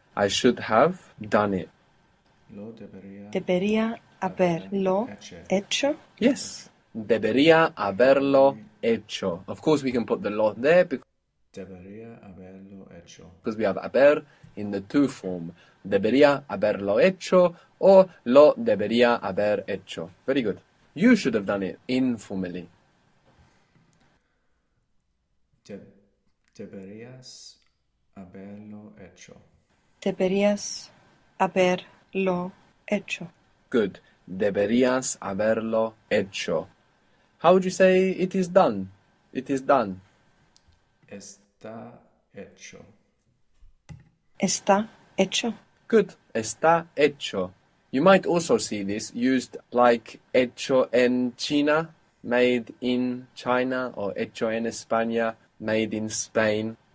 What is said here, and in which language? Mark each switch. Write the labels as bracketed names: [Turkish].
[English] I should have done it. [Spanish] Lo debería Debería haberlo hecho. Yes. Debería haberlo hecho. [English] Of course, we can put the lo there [Spanish] debería haberlo hecho. [English] because we have haber in the to form. [Spanish] Debería haberlo hecho or lo debería haber hecho. [English] Very good. You should have done it informally. [Spanish] Deberías haberlo hecho. Deberías haberlo hecho. [English] Good. [Spanish] Deberías haberlo hecho. [English] How would you say it is done? It is done. [Spanish] Está hecho. Está hecho. [English] Good. [Spanish] Está hecho. [English] You might also see this used like [Spanish] hecho en China, [English] made in China, or [Spanish] hecho en España, [English] made in Spain.